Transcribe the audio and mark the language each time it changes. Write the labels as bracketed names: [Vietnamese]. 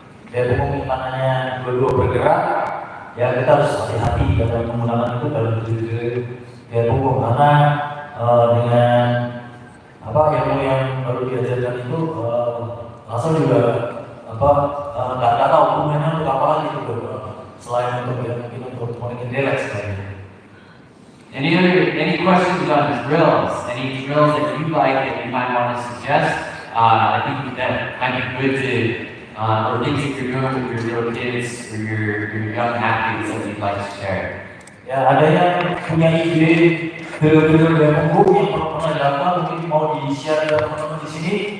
[Indonesian] Dia punggung tangannya dua-dua bergerak, ya kita harus hati-hati dalam menggunakan itu dalam dia punggung, karena dengan yang baru diajarkan itu langsung juga nggak tahu hubungannya untuk apa lagi itu selain untuk makin relax kayaknya. [English] Any questions on drills? Any drills that you like that you might want to suggest? I think that might be good to, or things that you're doing with your little kids or your young athletes that you'd like to share. [Indonesian] Ya, ada yang punya ide drill dan punggung yang pernah dilakukan, mungkin mau di-share ke teman-teman di sini.